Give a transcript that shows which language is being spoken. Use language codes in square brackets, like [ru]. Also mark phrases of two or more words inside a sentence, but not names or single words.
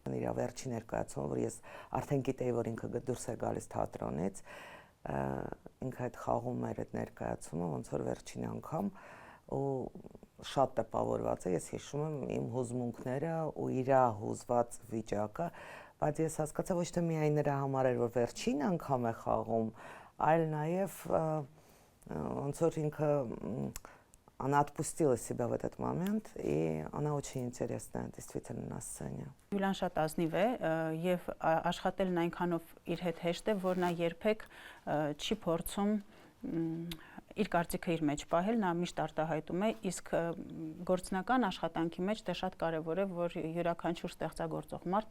[hy] Իր վերջին ներկայացումը, որ ես արդեն գիտեի, որ ինքը դուրս է գալիս թատրոնից, ինքը այդ խաղում էր այդ ներկայացումը, ոնց որ վերջին անգամ ու շատ տպավորված է, ես հիշում եմ իմ հուզմունքները ու իր հուզված վիճակը, բայց ես հասկացա ոչ թե միայն նրա համար էր, որ վերջին անգամ է խաղում, այլ նաև ոնց որ ինքը [ru] она отпустила себя в этот момент, и она очень интересная действительно на сцене. [hy] Յուլիան շատ ազնիվ է եւ աշխատելն այնքանով իր հետ հեշտ է, որ նա երբեք չի փորձում իր կարծիքը իր մեջ պահել, նա միշտ արտահայտում է, իսկ գործնական աշխատանքի մեջ դե շատ կարեւոր է, որ յուրաքանչյուր ստեղծագործող մարդ